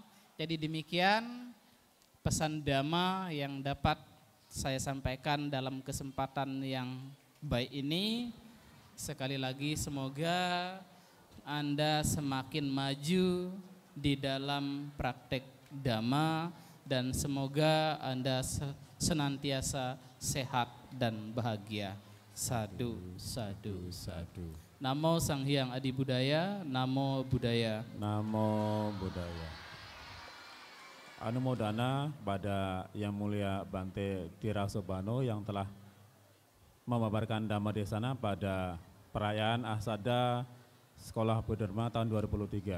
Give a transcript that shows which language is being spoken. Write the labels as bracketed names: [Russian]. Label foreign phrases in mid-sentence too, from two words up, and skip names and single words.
[Indonesian] Jadi demikian pesan Dhamma yang dapat saya sampaikan dalam kesempatan yang baik ini. Sekali lagi semoga Anda semakin maju di dalam praktek Dhamma dan semoga Anda senantiasa sehat dan bahagia. [Pali] Sadu, sadu, sadu. Namo Sang Hyang Adi Budaya, Namo Buddhaya. Namo Buddhaya. [Indonesian] Anumodana pada Yang Mulia Bante Tirasobano yang telah memaparkan Dhamma Desana pada perayaan Asada Sekolah Bodhidharma tahun 2023.